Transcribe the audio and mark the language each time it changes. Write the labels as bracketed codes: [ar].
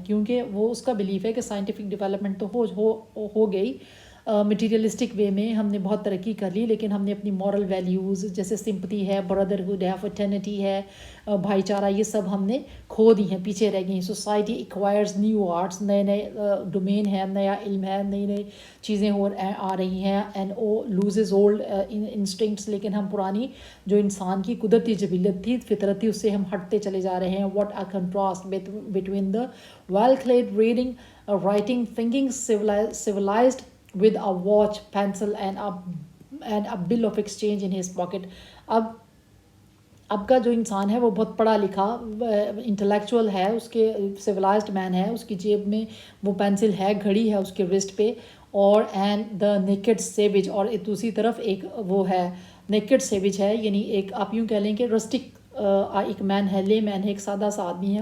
[ur] کیونکہ وہ اس کا بلیف ہے کہ سائنٹیفک ڈیولپمنٹ تو ہو گئی، مٹیریلسٹک وے میں ہم نے بہت ترقی کر لی، لیکن ہم نے اپنی مورل ویلیوز جیسے سمپتی ہے، بردرہڈ ہے، فرٹرنٹی ہے، بھائی چارہ، یہ سب ہم نے کھو دی ہیں، پیچھے رہ گئی ہیں. [en] society acquires new arts, [ur] نئے نئے ڈومین ہے، نیا علم ہے، نئی نئی چیزیں آ رہی ہیں. [en] And uh loses old instincts. [ur] لیکن ہم پرانی جو انسان کی قدرتی جبلت تھی، فطرت تھی، اس سے ہم ہٹتے چلے جا رہے ہیں. [en] What a contrast between the well clad reading, writing, thinking civilized with a watch, pencil and a bill of exchange in his pocket. [ur] اب کا جو انسان ہے وہ بہت پڑھا لکھا انٹلیکچوئل ہے، اس کے سویلائزڈ مین ہے، اس کی جیب میں وہ پینسل ہے، گھڑی ہے اس کے رسٹ پہ. اور [en] And the naked savage. [ur] اور دوسری طرف ایک وہ ہے نیکڈ سیوج ہے، یعنی ایک آپ یوں کہہ لیں کہ رسٹک ایک مین ہے، لے مین ہے، ایک سادہ سا آدمی ہے.